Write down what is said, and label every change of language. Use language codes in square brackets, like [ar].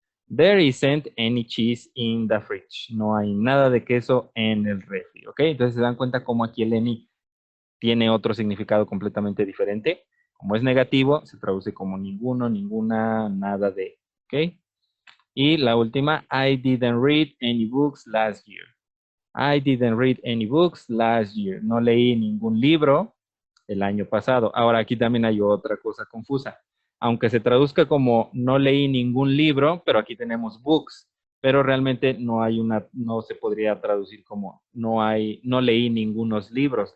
[en] There isn't any cheese in the fridge. [es] No hay nada de queso en el refri, ¿ok? Entonces se dan cuenta cómo aquí el any tiene otro significado completamente diferente. Como es negativo, se traduce como ninguno, ninguna, nada de, ¿ok? Y la última, [en] I didn't read any books last year. I didn't read any books last year. [es] No leí ningún libro el año pasado. Ahora aquí también hay otra cosa confusa. Aunque se traduzca como no leí ningún libro, pero aquí tenemos books, pero realmente no se podría traducir como no leí ningunos libros.